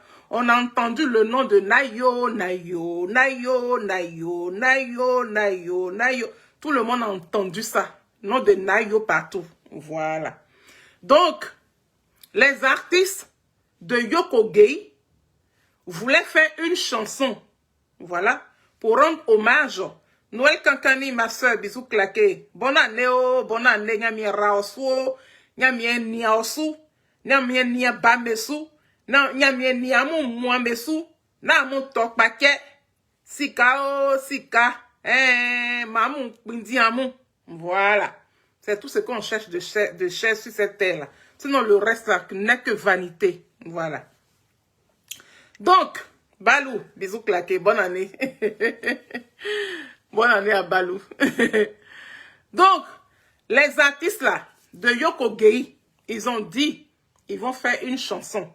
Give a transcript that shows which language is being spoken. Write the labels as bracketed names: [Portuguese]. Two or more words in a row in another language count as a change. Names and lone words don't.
[French] On a entendu le nom de Nayo. Tout le monde a entendu ça, le nom de Nayo partout, voilà. Donc, les artistes de Yoko Gay voulaient faire une chanson, voilà, pour rendre hommage. Noël Kankani, ma soeur, bisous claqués. Bonne année, [Baoulé] nyami raosu, nyami niaosu, nyami nia bamesu, nyami niamu muamesu, na mu tokpake, sika, mamu pindiamu. [French] Voilà. C'est tout ce qu'on cherche de cher sur cette terre-là. Sinon, le reste n'est que vanité. Voilà. Donc, Balou, bisous claqués, bonne année. Bonne année à Balou. Donc, les artistes là, de Yoko Gay, ils ont dit, ils vont faire une chanson.